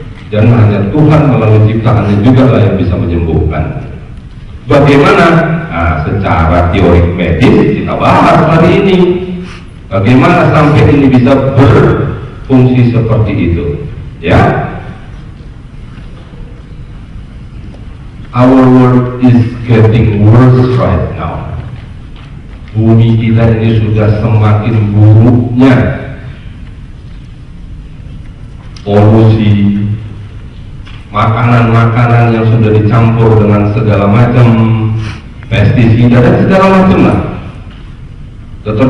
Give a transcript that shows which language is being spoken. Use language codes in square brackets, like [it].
[id] Dan hanya Tuhan melalui ciptaannya juga lah yang bisa menyembuhkan. Bagaimana? Nah, secara teori medis kita bahas hari ini. Bagaimana sampai ini bisa berfungsi seperti itu? [en] Ya, our world is getting worse right now. [id] Bumi kita ini sudah semakin buruknya. Polusi, makanan-makanan yang sudah dicampur dengan segala macam pestisida dan segala macam lah. Dr.